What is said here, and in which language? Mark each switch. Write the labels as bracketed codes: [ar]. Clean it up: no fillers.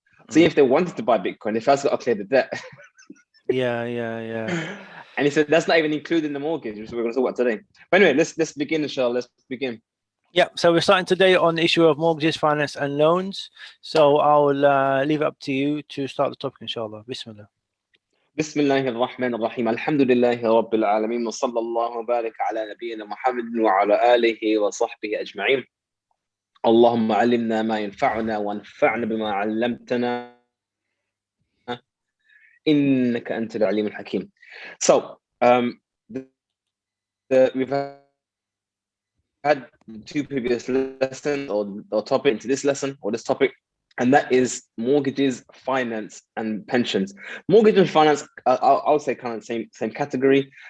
[en] So if they wanted to buy Bitcoin, they first got to clear the debt. Yeah. And he said that's not even including the mortgage, which we're going to talk about today. But anyway, let's begin, inshallah. Let's begin. Yeah. So we're starting today on the issue of mortgages, finance, and loans. So I'll leave it up to you to start the topic, inshallah. Bismillah. [ar] بسم الله الرحمن الرحيم الحمد لله رب العالمين وصلى الله وبارك على نبينا محمد وعلى آله وصحبه أجمعين اللهم علمنا ما ينفعنا وانفعنا بما علمتنا إنك أنت العليم الحكيم. [en] So we've had two previous lessons or topic into this lesson or this topic, and that is mortgages, finance, and pensions. Mortgage and finance, I would say kind of same category.